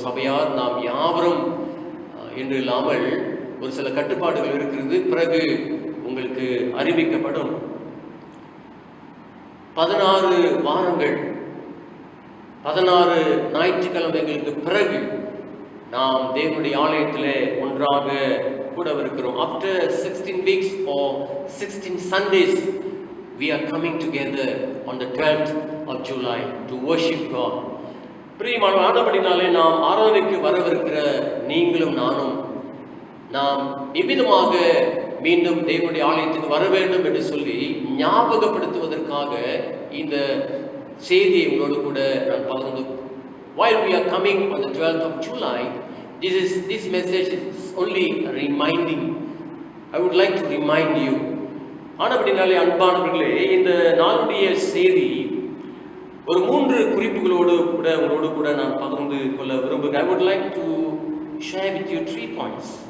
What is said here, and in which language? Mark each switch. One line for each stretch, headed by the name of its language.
Tamil: சபையார் நாம் யாவரும் என்று இல்லாமல் ஒரு சில கட்டுப்பாடுகள் இருக்கிறது, பிறகு உங்களுக்கு அறிவிக்கப்படும். 16 வாரங்கள் 16 ஞாயிற்றுக்கிழமைகளுக்கு பிறகு நாம் தேவனுடைய ஆலயத்திலே ஒன்றாக கூடவிருக்கிறோம்.
English: After 16 weeks or 16 Sundays we are coming together on the 12th of July to worship God.
Tamil: பிரியமானவர்களே, ஆனபடினாலே நாம் ஆராதனைக்கு வரவிருக்கிற நீங்களும் நானும் நாம் எவ்விதமாக மீண்டும் தேவனுடைய ஆலயத்துக்கு வர வேண்டும் என்று சொல்லி ஞாபகப்படுத்துவதற்காக இந்த செய்தியை உங்களோடு கூட நான் பகிர்ந்து.
English: While we are coming on the 12th of July, this message is only reminding. I would like to remind you.
Tamil: ஆனபடினாலே அன்பானவர்களே, இந்த நாளுடைய செய்தி ஒரு 3 குறிப்புகளோடு கூட உங்களோடு கூட நான் பகிர்ந்து கொள்ள விரும்புகிறேன்.
English: I would like to share with you 3 points.